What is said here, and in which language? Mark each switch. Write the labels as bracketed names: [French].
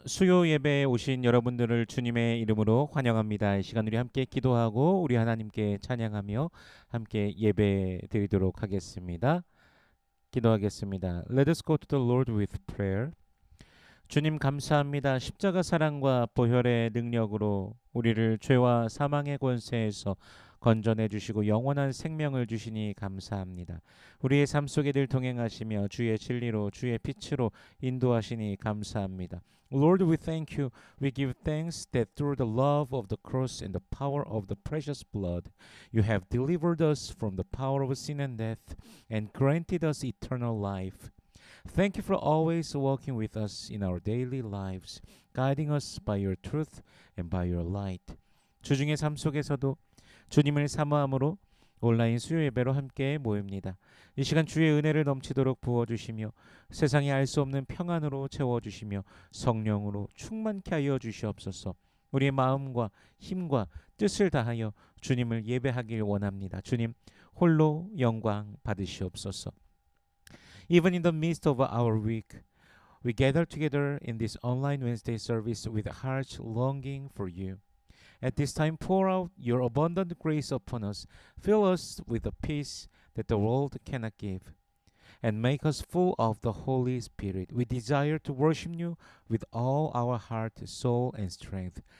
[Korean] 수요 예배에 오신 여러분들을 주님의 이름으로 환영합니다. 이 시간 우리 함께 기도하고 우리 하나님께 찬양하며 함께 예배 드리도록 하겠습니다. 기도하겠습니다. [English] Let us go to the Lord with prayer. [Korean] 주님 감사합니다. 십자가 사랑과 보혈의 능력으로 우리를 죄와 사망의 권세에서 건져내 주시고 영원한 생명을 주시니 감사합니다. 우리의 삶 속에 늘 동행하시며 주의 진리로 주의 빛으로 인도하시니 감사합니다. [English] Lord, we thank you. We give thanks that through the love of the cross and the power of the precious blood, you have delivered us from the power of sin and death and granted us eternal life. Thank you for always walking with us in our daily lives, guiding us by your truth and by your light. [Korean] 주중의 삶 속에서도 주님을 사모함으로 온라인 수요 예배로 함께 모입니다. 이 시간 주의 은혜를 넘치도록 부어주시며 세상이 알 수 없는 평안으로 채워주시며 성령으로 충만케 하여 주시옵소서. 우리의 마음과 힘과 뜻을 다하여 주님을 예배하길 원합니다. 주님 홀로 영광 받으시옵소서. [English] Even in the midst of our week, we gather together in this online Wednesday service with hearts longing for you. At this time, pour out your abundant grace upon us. Fill us with the peace that the world cannot give. And make us full of the Holy Spirit. We desire to worship you with all our heart, soul, and strength.